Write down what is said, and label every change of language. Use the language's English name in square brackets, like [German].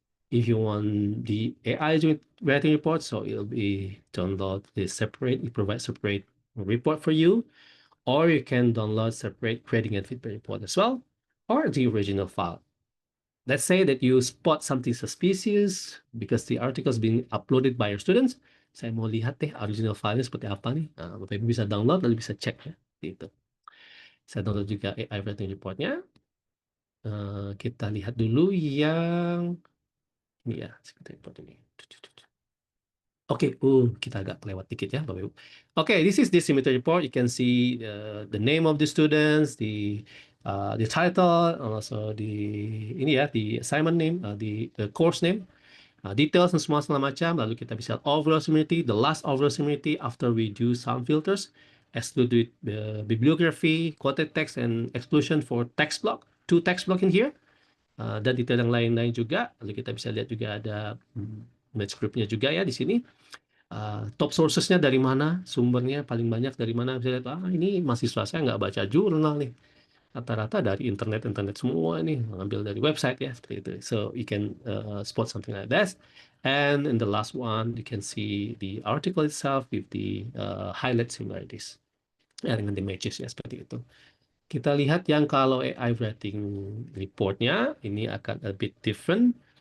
[English] If you want the AI generating report, so it'll be download the separate, it provides separate report for you, or you can download separate grading and feedback report as well, or the original file. Let's say that you spot something suspicious because the article is being uploaded by your students. [Indonesian] Saya mau lihat deh original filenya seperti apa nih. Nah, Bapak Ibu bisa download lalu bisa cek ya. Gitu. Saya download juga AI writing reportnya. Kita lihat dulu yang ini ya, seperti report ini. Oke, kita agak kelewat dikit ya, Bapak Ibu. [English] Okay, this is the symmetry report. You can see the name of the students, the title, also the assignment name, the course name, details [Indonesian] dan semua segala macam. Lalu kita bisa [English] overall similarity, the last overall similarity after we do some filters, exclude the bibliography, quoted text, and exclusion for text block, 2 text block in here. [Indonesian] Dan detail yang lain-lain juga. Lalu kita bisa lihat juga ada match groupnya juga ya di sini. Top sourcesnya dari mana, sumbernya paling banyak dari mana. Bisa lihat, ini mahasiswa saya nggak baca jurnal nih. Rata-rata dari internet semua ini, ngambil dari website ya, seperti itu. [English] So you can spot something like that. And in the last one, you can see the article itself with the highlight similarities. [Indonesian] Ya, dengan [English] the matches [Indonesian] ya, seperti itu. Kita lihat yang kalau AI writing reportnya, ini akan [English] a bit different.